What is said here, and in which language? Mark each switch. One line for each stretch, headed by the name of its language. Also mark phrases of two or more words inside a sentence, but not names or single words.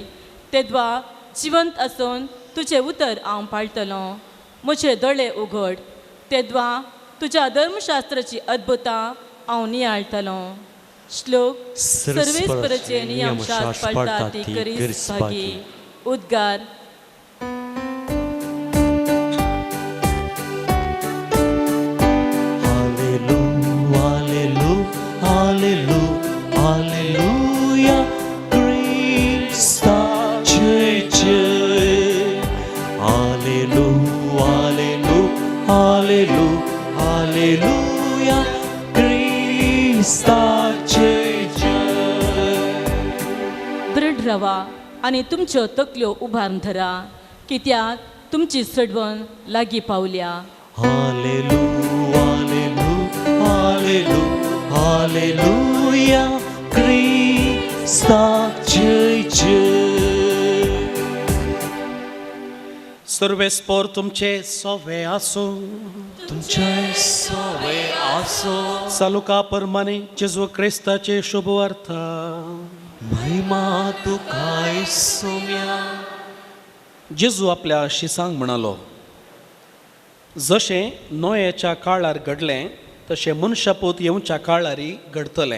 Konkani: तेद्वा जिवंत आसून तुजें उतर हांव पाळटलों. म्हजे दोळे उगड. तेद्वा तुज्या धर्मशास्त्राची अद्भुतां हांव नियाळटलों. श्लोक सर्वेस्पराचे नियम शास्त्र पाळतात ती करीस भागी. उद्गार Hallelujah, Christa jay jay. Hallelujah, hallelujah, hallelujah, Christa jay jay. दृढ रवा आनी तुमच्यो तकल्यो उबारून धरा, कित्याक तुमची सडवण लागीं पावल्या. Hallelujah, hallelujah, hallelujah, Christa jay jay. सर्वेस्पोर तुमचे सोवे आसो. तुमचे सोवे आसो. सालुका परमाने जेजू क्रिस्ताचे शुभ अर्थ. महिमा तुकाय सोम्या. जेजू आपल्या शिसांक म्हणालो, जशें नोयेच्या काळार घडलें तशें मनशापूत येवच्या काळारी घडतलें.